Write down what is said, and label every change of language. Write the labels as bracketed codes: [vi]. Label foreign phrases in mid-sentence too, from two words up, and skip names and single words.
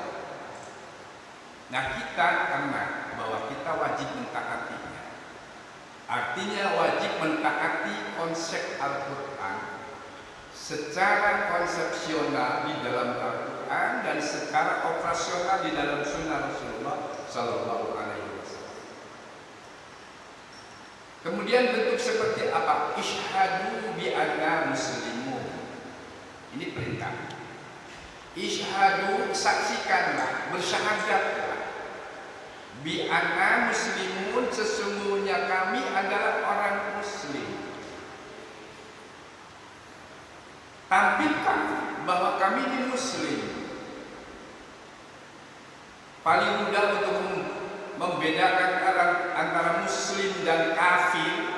[id] Nah, kita karena bahwa kita wajib mentaatinya, artinya wajib mentaati konsep Al-Quran secara konsepsional di dalam Al-Quran dan secara operasional di dalam sunnah Rasulullah [ar] صلى الله عليه وسلم. [id] Kemudian bentuk seperti apa? [ar] اشهدوا بأنا مسلمون. [id] Ini perintah. Isyhadu, saksikanlah, bersyahadatlah. [ar] بأنا مسلمون, [id] sesungguhnya kami adalah orang muslim. Tampilkan bahwa kami ini muslim. Paling mudah untuk membedakan antara muslim dan kafir.